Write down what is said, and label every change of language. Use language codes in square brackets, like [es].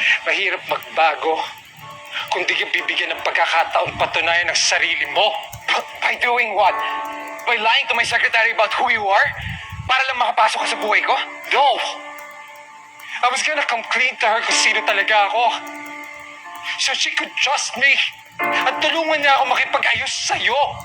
[tl] Mahirap magbago kung di ka bibigyan ng pagkakataon patunayan ang sarili mo. [en] By doing what? By lying to my secretary about who you are? [tl] Para lang makapasok ka sa buhay ko? [en] No! I was gonna come clean to her [tl] kung sino talaga ako. [en] So she could trust me. [tl] At tulungan niya ako makipag-ayos sa'yo.